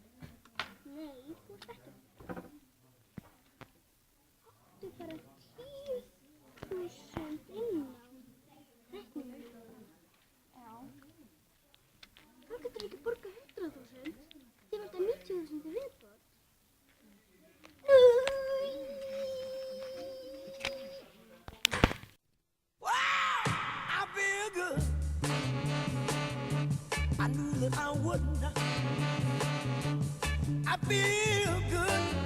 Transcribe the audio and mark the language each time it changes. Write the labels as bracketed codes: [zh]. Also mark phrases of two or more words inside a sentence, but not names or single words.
[is] Nei, þú ert ekki. Áttu bara 10.000 inn á reikningum. Já. Þá getur ekki borgað 100.000. Þið verða 90.000 í viðbót. [en] I feel good. I knew that I wouldn't. I feel good.